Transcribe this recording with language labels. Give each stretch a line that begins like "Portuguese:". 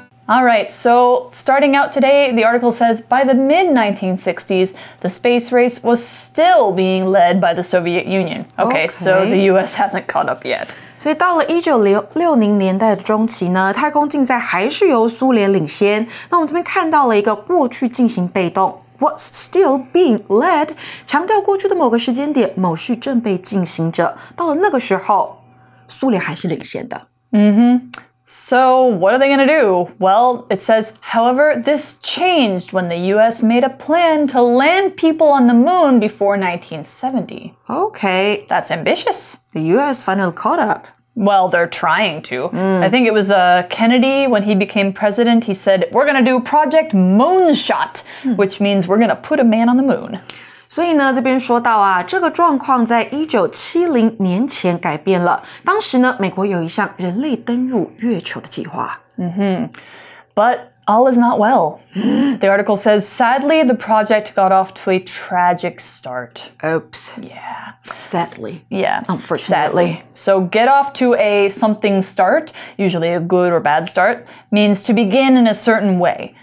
English: All right, so starting out today, the article says by the mid-1960s, the space race was still being led by the Soviet Union. Okay, so the US hasn't caught up yet.
Chinese: 所以到了1960年代的中期呢，太空竞赛还是由苏联领先。那我们这边看到了一个过去进行被动 ，
English: was still being led，
Chinese: 强调过去的某个时间点，某事正被进行着。到了那个时候，苏联还是领先的。
English: So what are they going to do? Well, it says, however, this changed when the US made a plan to land people on the moon before 1970. Okay. That's ambitious. The US finally caught up. Well, they're trying to. I think it was Kennedy, when he became president, he said, we're going to do Project Moonshot, which means we're going to put a man on the moon.
Chinese: 所以呢，这边说到啊，这个状况在1970年前改变了。当时呢，美国有一项人类登入月球的计划。
English: But all is not well. The article says, sadly, the project got off to a tragic start. Oops. Yeah. Sadly. Yeah. Unfortunately. Sadly. So get off to a something start, usually a good or bad start, means to begin in a certain way.